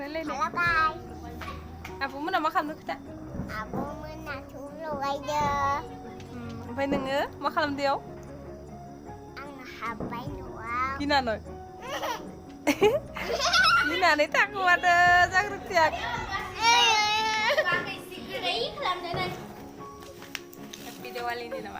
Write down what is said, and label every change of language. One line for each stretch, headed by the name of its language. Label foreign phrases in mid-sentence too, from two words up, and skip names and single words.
Indonesian: Apa mana makan kita? Aku menang dulu aja.
Bodo: ओमफ्राय नोङो मा खालामदों? आं हाबबाय न'आव गिनानै गिनानै थाखुमादो जाग्रबथिया
English: Happy Diwali-
Bodo: नि नामा?